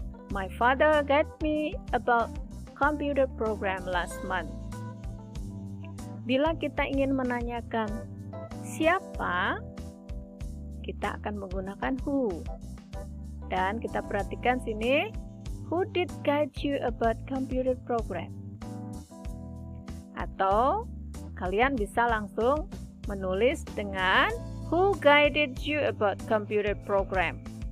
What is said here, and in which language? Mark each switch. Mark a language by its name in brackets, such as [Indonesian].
[English] My father guided me about computer program last month. [Indonesian] Bila kita ingin menanyakan siapa, kita akan menggunakan who. Dan kita perhatikan sini, [English] who did guide you about computer program? [Indonesian] Atau kalian bisa langsung menulis dengan [English] who guided you about computer program.